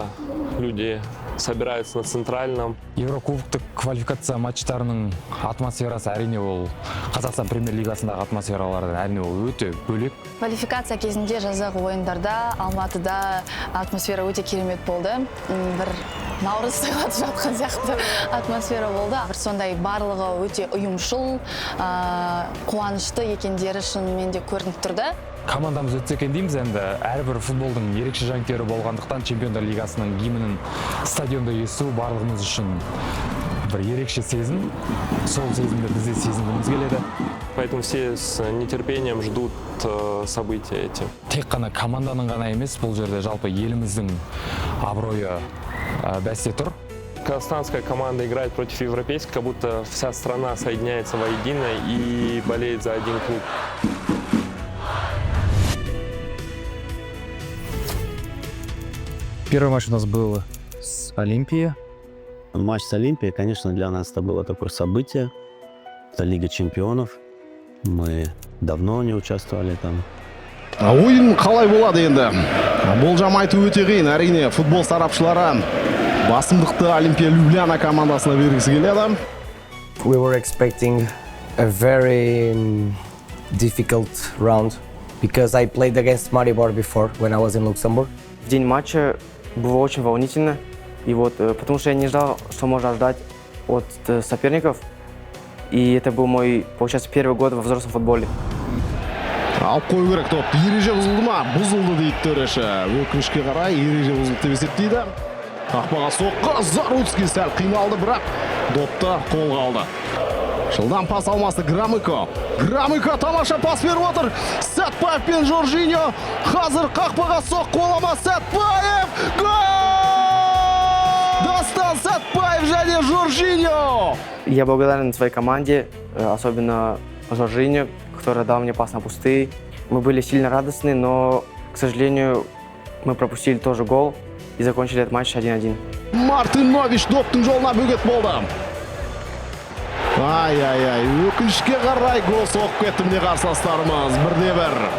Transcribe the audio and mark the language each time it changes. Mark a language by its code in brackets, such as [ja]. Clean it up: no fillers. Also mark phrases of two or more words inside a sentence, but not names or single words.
[ru] Люди собираются на центральном. [kk] Еврокубоктық квалификация матчтарының атмосферасы әрине ол Қазақстан премьер-лигасындағы атмосфералардан әрине ол өте бөлек. Квалификация кезінде жазғы ойындарда Алматыда атмосфера өте керемет болды. Бір наурыз тойлатып жатқан сияқты атмосфера болды. Бір сондай барлығы өте ұйымшыл, қуанышты екендері шынымен де көрініп тұрды. Командамыз өтсе екен дейміз, енді әрбір футболдың ерекше жанкүйері болғандықтан Чемпиондар лигасының гимнін стадионда есту барлығымыз үшін бір ерекше сезім. Сол сезімді біз де сезінгіміз келеді. [ru] Поэтому все с нетерпением ждут события эти. [kk] Тек қана команданың ғана емес, бұл жерде жалпы еліміздің абыройы бәсте тұр. [ru] Казахстанская команда играет против европейской, как будто вся страна соединяется воедино и болеет за один клуб. Первый матч у нас был с Олимпией. Матч с Олимпией, конечно, для нас это было такое событие. Это Лига чемпионов. Мы давно не участвовали там. [kk] Ойын қалай болады енді? Болжам айту өте қиын. Әрине, футбол сарапшылары басымдықты Олимпия Любляна командасына бергісі келеді. [en] We were expecting a very difficult round because I played against Maribor before when I was in Luxembourg. [ru] В день матча было очень волнительно, и потому что я не ждал, что можно ждать от соперников, и это был мой, получается, первый год во взрослом футболе. [kk] Алып қою керек топты. Ереже бұзылды ма? Бұзылды дейді төреші. Өкінішке қарай ереже бұзылды деп есептейді. Қақпаға соққы, Заруцкий сәл қиналды, бірақ допты қолға алды. Жылдан пас алмасы Громыко. Громыко тамаша пас беріп отыр. Сәтбаев пен Жоржиньо. Қазір қақпаға соққы олама Сәтбаев. Гол! Достан Сәтбаев және Жоржиньо. [ru] Я благодарен своей команде, особенно Жоржиньо, который дал мне пас на пустые. Мы были сильно радостны, но, к сожалению, мы пропустили тоже гол и закончили этот матч 1-1. [kk] Мартинович доптың жолына бөгет болды. Ай-ай-ай, өкінішке қарай гол соғып кетті міне қарсыластарымыз. 1-1.